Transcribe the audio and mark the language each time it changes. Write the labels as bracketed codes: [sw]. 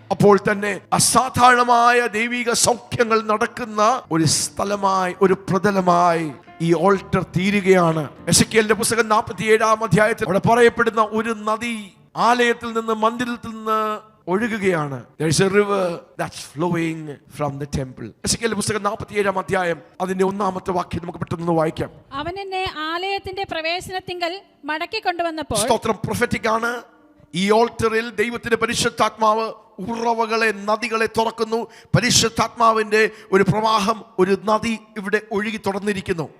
[ml] അപ്പോൾ തന്നെ അസാധാരണമായ ദൈവിക സൗഖ്യങ്ങൾ നടക്കുന്ന ഒരു സ്ഥലമായി, ഒരു പ്രതലമായി ഈ ഓൾട്ടർ തീരുകയാണ്. എസെക്കിയേലിന്റെ പുസ്തകം 47-ാം അധ്യായത്തിൽ അവിടെ പറയപ്പെടുന്ന ഒരു നദി ആലയത്തിൽ നിന്ന്, മന്ദിരത്തിൽ നിന്ന് ഒഴുകുകയാണ്. [en] There is a river that's flowing from the temple. [ml] എസെക്കിയേലിന്റെ പുസ്തകം 47-ാം അധ്യായം അതിന്റെ 1-ാമത്തെ വാക്യം നമുക്ക് പെട്ടെന്ന് വായിക്കാം. അവൻ എന്നെ ആലയത്തിന്റെ പ്രവേശനത്തിങ്കൽ മടക്കി കൊണ്ടുവന്നപ്പോൾ, സ്തോത്രം, പ്രൊഫറ്റിക് ആണ്. ഈ ഓൾട്ടറിൽ ദൈവത്തിന്റെ പരിശുദ്ധാത്മാവ് ഉറവകളെ, നദികളെ തുറക്കുന്നു. പരിശുദ്ധാത്മാവിന്റെ ഒരു പ്രവാഹം, ഒരു നദി ഇവിടെ ഒഴുകി തുടർന്നിരിക്കുന്നു.